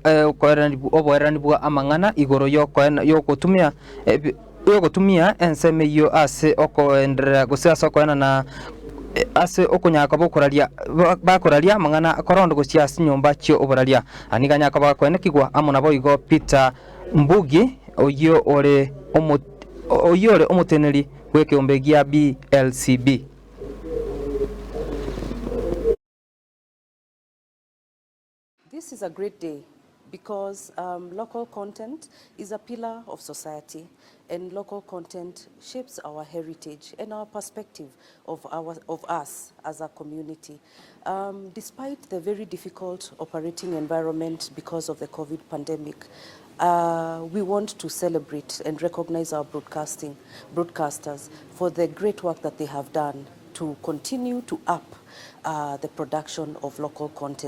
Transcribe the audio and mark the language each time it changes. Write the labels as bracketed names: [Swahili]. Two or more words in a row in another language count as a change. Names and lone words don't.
[Gusii] oboerani bwa amangana igoro yo kotumia enseme yo ase okoendera gose ase okoena na ase okunyaka bakuralia mangana korondo gosia nyomba chio obaralia aniganya ka bakwenekigwa amona boigo Peter Mbugi oyo ore omoteneri weke ombegia BLCB. [English] This is a great day because local content is a pillar of society, and local content shapes our heritage and our perspective of us as a community. Despite the very difficult operating environment because of the COVID pandemic, we want to celebrate and recognize our broadcasters for the great work that they have done to continue to up the production of local content.